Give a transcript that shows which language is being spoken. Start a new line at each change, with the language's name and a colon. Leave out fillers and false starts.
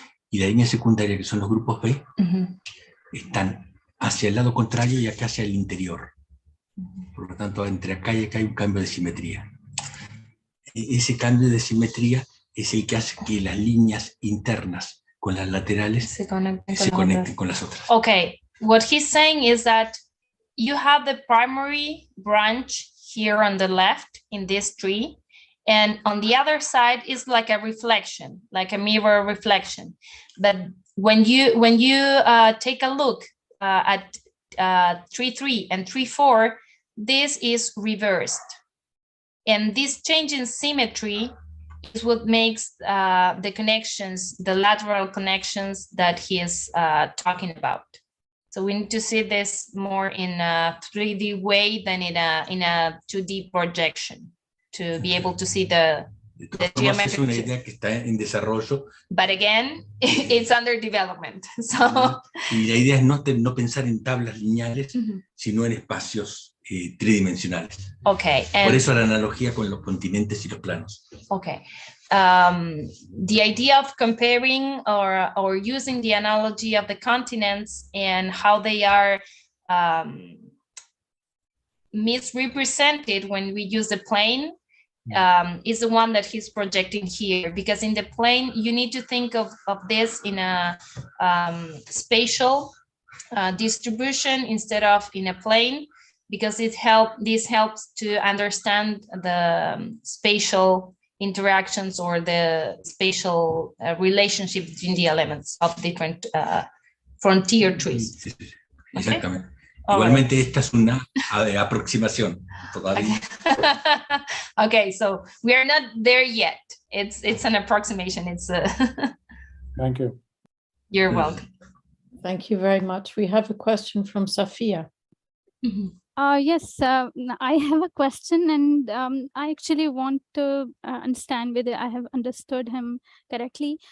Spanish: Y la línea secundaria, que son los grupos B, están hacia el lado contrario y acá hacia el interior. Por lo tanto, entre acá y acá hay un cambio de simetría. Ese cambio de simetría es el que hace que las líneas internas con las laterales se conecten con las otras.
English: Okay, what he's saying is that you have the primary branch here on the left in this tree, and on the other side is like a reflection, like a mirror reflection. But when you take a look at 3-3 and 3-4, this is reversed. And this change in symmetry is what makes the connections, the lateral connections that he is talking about. So we need to see this more in a 3D way than in a 2D projection to be able to see the geometry.
Spanish: Es una idea que está en desarrollo.
English: But again, it's under development. So,
Spanish: y la idea es no pensar en tablas lineales, sino en espacios tridimensionales.
English: Okay.
Spanish: Por eso la analogía con los continentes y los planos.
English: Okay. The idea of comparing or using the analogy of the continents and how they are misrepresented when we use the plane is the one that he's projecting here, because in the plane you need to think of this in a spatial distribution instead of in a plane, because this helps to understand the spatial interactions or the spatial relationship between the elements of different frontier trees.
Spanish: Exactamente. Okay? Igualmente esta es una aproximación todavía.
English: Okay, so we are not there yet. It's an approximation. It's a Thank you. You're welcome. Thank you very much. We have a question from Safia. Yes, I have a question, and I actually want to understand whether I have understood him correctly.